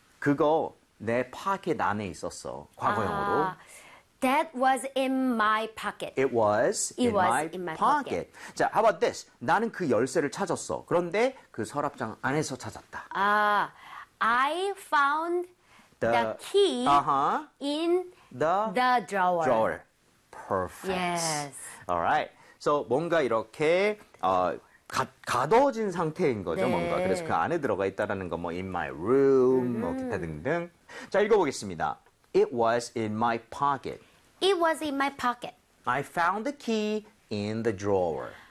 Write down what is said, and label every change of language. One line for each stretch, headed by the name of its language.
Korean: 그거 내 파켓 안에 있었어. 과거형으로. 아,
English: that was in my pocket. It was, it was in my pocket.
Korean: 자,
English: how about this?
Korean: 나는 그 열쇠를 찾았어. 그런데 그 서랍장 안에서 찾았다. 아,
English: I found the key in the drawer. Drawer. Perfect. Yes. All right.
Korean: So 뭔가 이렇게 가둬진 상태인 거죠, 네. 뭔가. 그래서 그 안에 들어가 있다라는 거 뭐
English: in my room
Korean: 뭐 기타 등등. 자, 읽어 보겠습니다.
English: It was in my pocket. It was in my pocket. I found the key in the drawer.